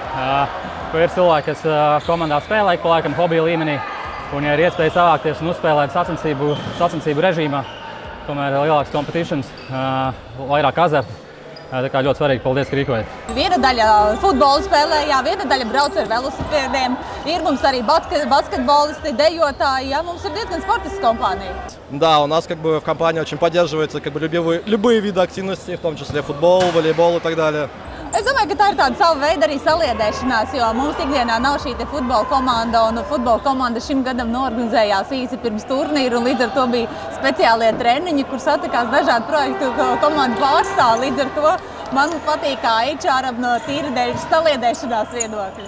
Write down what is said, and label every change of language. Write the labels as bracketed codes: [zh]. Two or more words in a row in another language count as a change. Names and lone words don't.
[lv] Ir cilvēki, kas komandā spēlē, pa laikam hobija līmenī, un ja ir iespēja savākties un uzspēlēt sacensību režīmā, tomēr ir lielāks competitions, vairāk azarta. Tā kā ļoti svarīgi, paldies, ka rīkojat. Viena daļa futbolu spēlējā, viena daļa brauc ar velosipēdiem. Ir mums arī basketbolisti, dejotāji. Ja, mums ir diezgan sportisks kompānija. [ru] Да, у нас в компании очень поддерживаются любые виды активности, в том числе футбол, волейбол и так далее. [lv] Es domāju, ka tā ir tāda sava veida arī saliedēšanās, jo mums ikdienā nav šī futbola komanda, un futbola komanda šim gadam norganizējās īsi pirms turnīra, un līdz ar to bija speciālie treniņi, kur satikās dažādu projektu komandu pārstāvi. Līdz ar to man patīk kā HR-am no tīra dēļ saliedēšanās viedokļa.